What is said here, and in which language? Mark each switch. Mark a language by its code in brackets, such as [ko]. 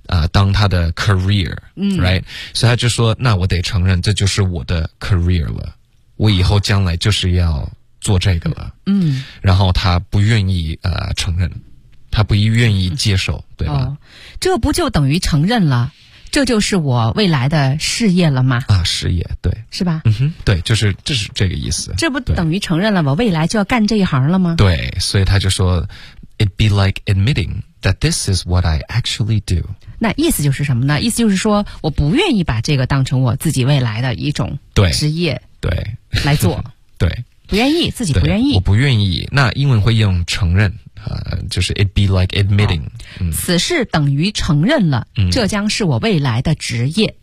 [zh] 当他的 career、right 所以他就说那我得承认这就是我的 career 了我以后将来就是要做这个了、然后他不愿意承认他不愿意接受、对吧、这不就等于承认了这就是我未来的事业了吗？啊，事业，对，是吧？对，就是这是这个意思。这不等于承认了我未来就要干这一行了吗？对，所以他就说 [en] ，It be like admitting that this is what I actually do。 [zh] 那意思就是什么呢？意思就是说，我不愿意把这个当成我自己未来的一种职业，对，来做，对，不愿意，自己不愿意，我不愿意。那英文会用承认。就是 [en] it be like admitting、 [zh] 此事等于承认了、这将是我未来的职业